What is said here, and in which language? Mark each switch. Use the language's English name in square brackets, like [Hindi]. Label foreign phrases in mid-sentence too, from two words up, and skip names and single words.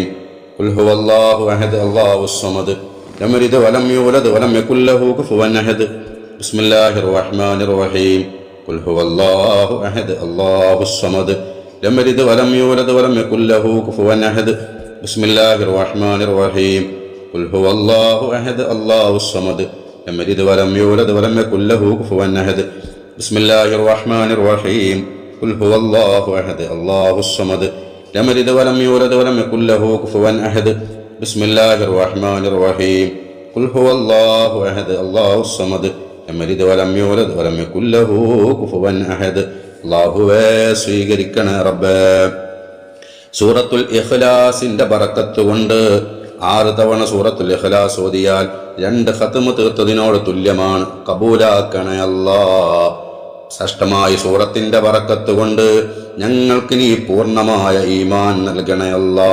[Arabic] قل هو الله أحد الله الصمد لم يلد ولم يولد ولم يكن له كفوا أحد. بسم الله الرحمن الرحيم. قل هو الله أحد الله الصمد لم يلد ولم يولد ولم يكن له كفوا أحد. بسم الله الرحمن الرحيم. قل هو الله أحد الله الصمد لم يلد ولم يولد ولم يكن له كفوا أحد. بسم الله الرحمن الرحيم. قل هو الله أحد الله الصمد لم يلد ولم يولد ولم يكن له كفوا أحد. بسم الله الرحمن الرحيم. قل هو الله أحد الله الصمد لم يلد ولم يولد ولم يكن له كفوا أحد. [Malayalam] അല്ലാഹുവേ സ്വീകരിക്കണേ റബ്ബേ. സൂറത്തുൽ ഇഖ്ലാസിന്റെ ബറക്കത്ത് കൊണ്ട് 6 തവണ സൂറത്തുൽ ഇഖ്ലാസ് ഓതിയാൽ 2 ഖത്മ് തീർത്തതിനോട് തുല്യമാണ്. കബൂലാക്കണേ അല്ലാ. ശ്രേഷ്ഠമായ സൂറത്തിന്റെ ബറക്കത്ത് കൊണ്ട് ഞങ്ങൾക്ക് നീ പൂർണ്ണമായ ഈമാൻ നൽകണേ അല്ലാ.